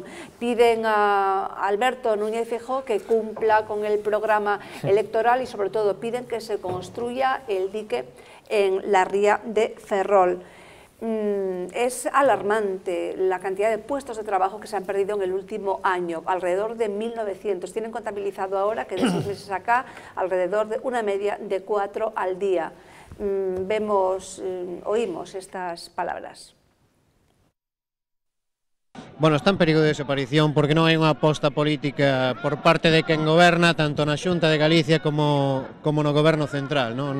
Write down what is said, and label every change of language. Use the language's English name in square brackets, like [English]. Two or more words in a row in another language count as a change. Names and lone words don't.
[Spanish] Piden a Alberto Núñez Feijóo que cumpla con el programa electoral y sobre todo piden que se construya el dique en la ría de Ferrol. Es alarmante la cantidad de puestos de trabajo que se han perdido en el último año, alrededor de 1.900. Tienen contabilizado ahora que de 6 meses acá, alrededor de una media de 4 al día. Oímos estas palabras. [Galician] Bueno, está en perigo de desaparición porque non hai unha aposta política por parte de quen goberna tanto na Xunta de Galicia como no goberno central, non?